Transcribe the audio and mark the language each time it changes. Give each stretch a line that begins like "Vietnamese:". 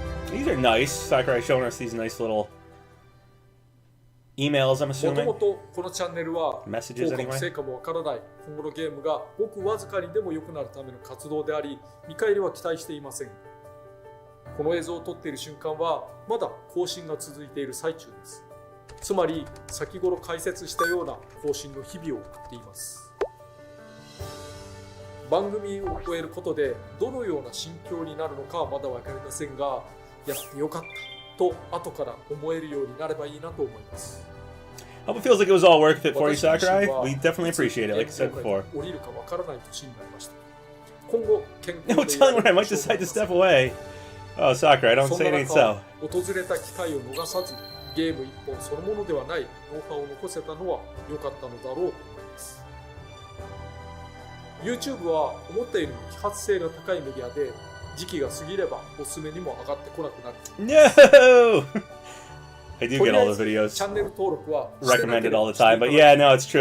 English: These are nice. Sakurai showing us these nice little emails, I'm assuming. Messages anyway.
Japanese: 成果もわからない今後のゲームがごくわずかにでも良くなるための活動であり、見返りは期待していません。この映像を撮っている瞬間はまだ更新が続いている最中です。つまり先頃解説したような更新の日々を送っています。番組を終えることでどのような心境になるのかはまだわかりませんが、やってよかったと後から思えるようになればいいなと思います。
English: Hope it feels like it was all worth it for you, Sakurai. We definitely appreciate it, like I said before. No telling when I might decide to step away. Oh, Sakurai, don't say it ain't so.
Japanese: 訪れた機会を逃さず、ゲーム一本そのものではないノウハウを残せたのは良かったのだろうと思います。 YouTube は思ったよりも揮発性が高いメディアで、時期が過ぎればおすすめにも上がってこなくなる。
English: No! I do get all the videos recommended all the time, but yeah, no, it's true.